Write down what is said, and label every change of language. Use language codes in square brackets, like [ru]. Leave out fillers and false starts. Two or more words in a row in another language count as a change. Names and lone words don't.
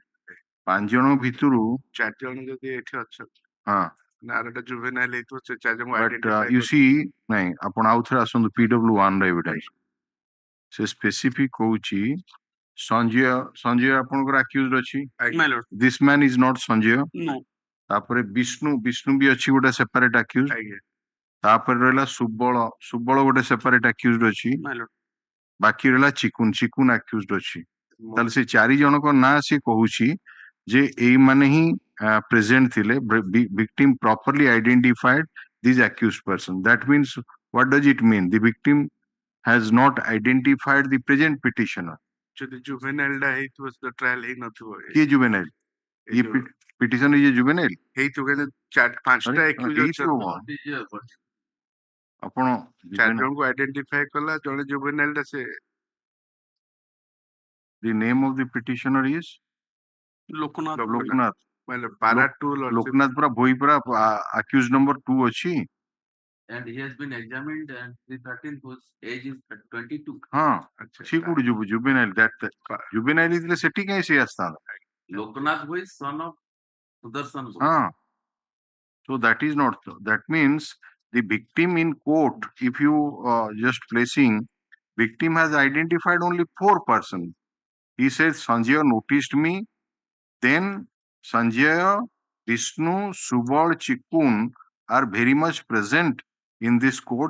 [or] 5 ଜଣଙ୍କ ଭିତରୁ 4 ଜଣ ଯଦି ଏଠି ଅଛନ୍ତି ହଁ ନାଁଟା ଜୁଭେନାଇଲ ହେଇଥିବ ସେ 4 ଜଣଙ୍କୁ ବଟ୍ ଆଇଡେଣ୍ଟିଫାଇ [en] you see [or] ନାଇଁ ଆପଣ ଆଉଥରେ ଆସନ୍ତୁ PW1 ର ଏଭିଡେନ୍ସ. ସେ ସ୍ପେସିଫିକ କହୁଛି ସଞ୍ଜୟ ଆପଣଙ୍କର ଆକ୍ୟୁଜଡ ଅଛି. [en] My lord. This man is not Sanjay. No. [or] ତାପରେ ବିଷ୍ଣୁ ବି ଅଛି ଗୋଟେ [en] separate accuse. [or] ଆଜ୍ଞା. ତାପରେ ରହିଲା ସୁବଳ ଗୋଟେ [en] separate accused [or] ଅଛି. [en] My lord. [or] ବାକି ରହିଲା ଚିକୁନ ଆକ୍ୟୁଜଡ ଅଛି. ତାହେଲେ ସେ 4 ଜଣଙ୍କ ନାଁ ସେ କହୁଛି ଯେ ଏଇମାନେ ହିଁ ପ୍ରେଜେଣ୍ଟ ଥିଲେ. [en] victim properly identified these accused person. That means what does it mean? The victim has not identified the present petitioner. [or] ଯଦି ଜୁଭେନାଇଲଟା ହେଇଥିବ ସେ ଟ୍ରାଏଲ ହେଇନଥିବ. କିଏ juvenile? [en] ये petitioner is a juvenile. [or] ହେଇଥିବ କିନ୍ତୁ 5ଟା ଏକ୍ୟୁଜ ହେଇଥିବ ଆପଣ 4 ଜଣଙ୍କୁ ଆଇଡେଣ୍ଟିଫାଇ କଲା ଜଣେ ଜୁଭେନାଇଲଟା ସେ. [en] The name of the petitioner is Loknath. [or] ମାନେ ପାରା 2 ଲୋକନାଥ ପୁରା ଭୋଇ ପୁରା [en] accused number 2 [or] ଅଛି. [en] And he has been examined and 313 whose age is 22. [or] ହଁ ସେ କୋଉଠି [en] juvenile juvenile [or] ହେଇଥିଲେ ସେଠି କାହିଁ ସେ ଆସିଥାନ୍ତା? [en] Loknath who is son of Sudarshan. ହଁ. So that is not so. That means the victim in court, if you just placing, victim has identified only 4 persons. He says Sanjay noticed me. Then Sanjay, Vishnu, Subal, Chikun are very much present in this court.